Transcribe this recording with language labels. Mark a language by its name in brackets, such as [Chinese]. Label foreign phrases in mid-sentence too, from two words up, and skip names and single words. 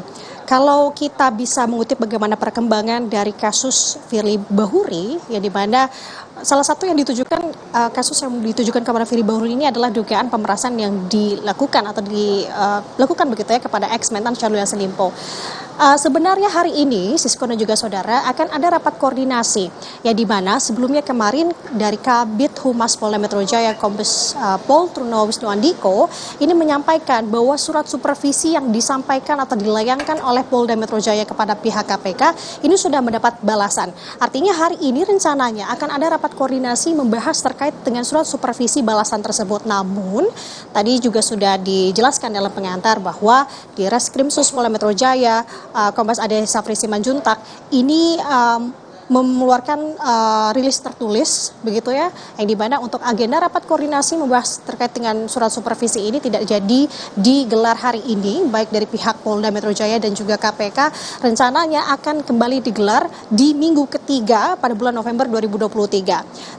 [Indonesian] Kalau kita bisa mengutip bagaimana perkembangan dari kasus Firly Bahuri, ya di mana salah satu yang ditujukan kasus yang ditujukan kepada Firly Bahuri ini adalah dugaan pemerasan yang dilakukan atau dilakukan begitu ya kepada ex-Mentan Syahrul Yassin Limpo. Sebenarnya hari ini Sisko dan juga saudara akan ada rapat koordinasi ya, di mana sebelumnya kemarin dari Kabid Humas Polda Metro Jaya Kombes Pol Truno Wisnuandiko ini menyampaikan bahwa surat supervisi yang disampaikan atau dilayangkan oleh Polda Metro Jaya kepada pihak KPK ini sudah mendapat balasan. Artinya hari ini rencananya akan ada rapat koordinasi membahas terkait dengan surat supervisi balasan tersebut. Namun tadi juga sudah dijelaskan dalam pengantar bahwa di Reskrimsus Polda Metro Jaya Kombes Ade Safri Simanjuntak ini mengeluarkan rilis tertulis begitu ya, yang dimana untuk agenda rapat koordinasi membahas terkait dengan surat supervisi ini tidak jadi digelar hari ini, baik dari pihak Polda Metro Jaya dan juga KPK rencananya akan kembali digelar di minggu ketiga pada bulan November 2023.